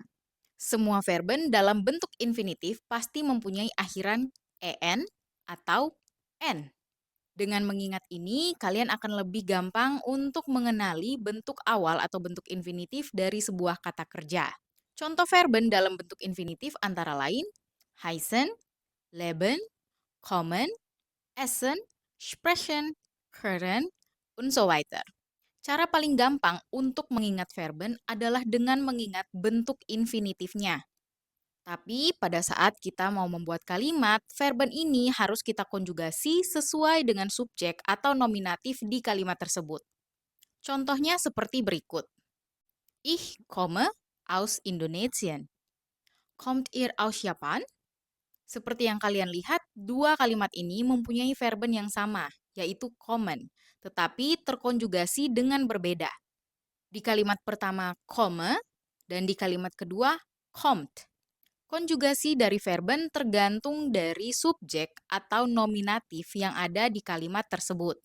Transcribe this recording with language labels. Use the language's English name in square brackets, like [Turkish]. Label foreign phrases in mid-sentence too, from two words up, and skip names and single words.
[Indonesian] Semua verben dalam bentuk infinitif pasti mempunyai akhiran en atau n. Dengan mengingat ini, kalian akan lebih gampang untuk mengenali bentuk awal atau bentuk infinitif dari sebuah kata kerja. Contoh verben dalam bentuk infinitif antara lain [German] heißen, leben, kommen, essen, sprechen, hören, und so weiter. [Indonesian] Cara paling gampang untuk mengingat verben adalah dengan mengingat bentuk infinitifnya. Tapi pada saat kita mau membuat kalimat, verben ini harus kita konjugasi sesuai dengan subjek atau nominatif di kalimat tersebut. Contohnya seperti berikut. [German] Ich komme aus Indonesien. Kommt ihr aus Japan? [Indonesian] Seperti yang kalian lihat, dua kalimat ini mempunyai verben yang sama, yaitu kommen, tetapi terkonjugasi dengan berbeda. Di kalimat pertama komme dan di kalimat kedua kommt. Konjugasi dari verben tergantung dari subjek atau nominatif yang ada di kalimat tersebut.